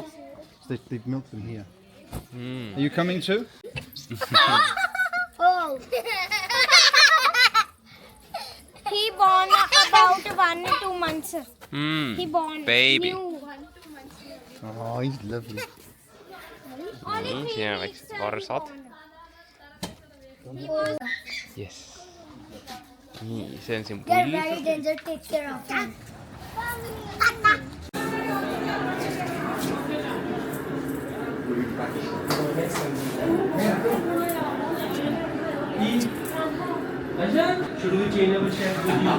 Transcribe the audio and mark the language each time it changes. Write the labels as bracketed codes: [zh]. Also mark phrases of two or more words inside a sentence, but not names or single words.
[en] They've milked them here. Are you coming too? Oh. He born about 1 or 2 months. He born Baby. new. Oh, he's lovely. [et] Siin on väiksed varsad. Yes. Nii, see on siin [en] They're pull. very dangerous. Take care of him. Should we change our chat with you?